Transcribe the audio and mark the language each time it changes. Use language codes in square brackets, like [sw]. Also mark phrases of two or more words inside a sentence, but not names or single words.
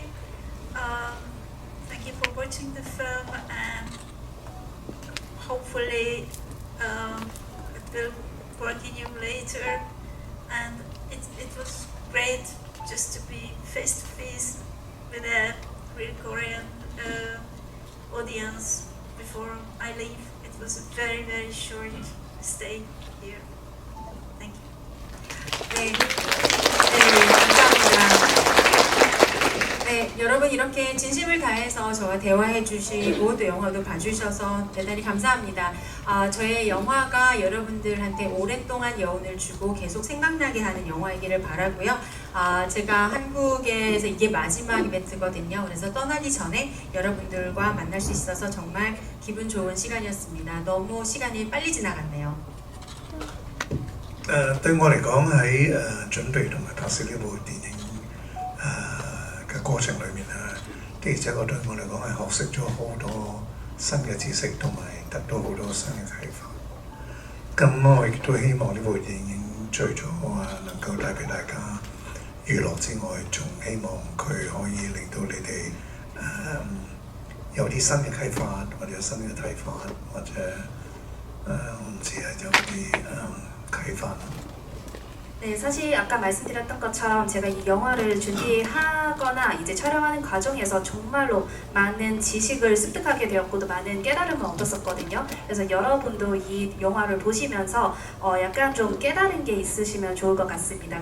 [en] Thank you for watching the film, and hopefully it will work in you later. And it was great just to be face to face with a real Korean audience before I leave. It was a very, very short stay here. Thank you. [ko] 네, 감사합니다. 네, 여러분 이렇게 진심을 다해서 저와 대화해 주시고 또 영화도 봐주셔서 대단히 감사합니다. 저의 영화가 여러분들한테 오랫동안 여운을 주고 계속 생각나게 하는 영화이기를 바라고요. 제가 한국에서 이게 마지막 이벤트거든요. 그래서 떠나기 전에 여러분들과 만날 수 있어서 정말 기분 좋은 시간이었습니다. 너무 시간이 빨리 지나갔네요. [yue] 對我嚟講喺準備同埋拍攝呢部電影嘅過程裏面的而且確對我嚟講係學識咗好多新嘅知識，同埋得到好多新嘅啟發。咁我亦都希望呢部電影除咗能夠帶俾大家娛樂之外，仲希望佢可以令到你哋有啲新嘅啟發，或者有新嘅睇法，或者我唔知有啲啟發。 [ko] 네, 사실 아까 말씀드렸던 것처럼 제가 이 영화를 준비하거나 이제 촬영하는 과정에서 정말로 많은 지식을 습득하게 되었고 또 많은 깨달음을 얻었었거든요. 그래서 여러분도 이 영화를 보시면서 약간 좀 깨달은 게 있으시면 좋을 것 같습니다.